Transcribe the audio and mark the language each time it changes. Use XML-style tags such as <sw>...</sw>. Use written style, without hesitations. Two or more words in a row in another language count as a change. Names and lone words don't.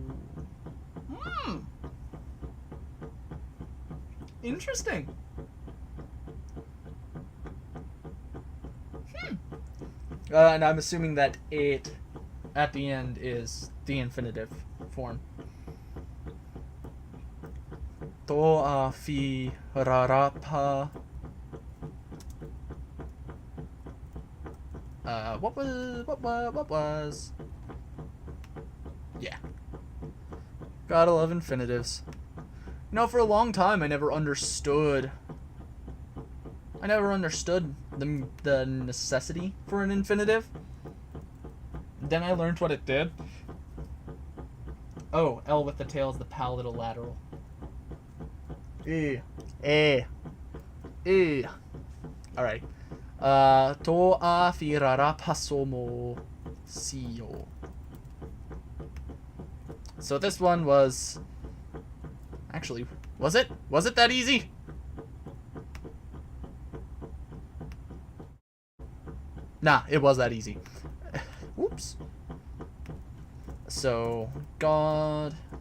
<en>Interesting. And I'm assuming that it at the end is the infinitive form. Toa fi rarapa. What was? Yeah. Gotta love infinitives. You know, for a long time I never understood the necessity for an infinitive. Then I learned what it did. Oh, L with the tail is the palatal lateral. Alright. Toa firara pasomo siyo. So this one was... Actually, was it? Was it that easy? Nah, it was that easy. Whoops. So, God...</en>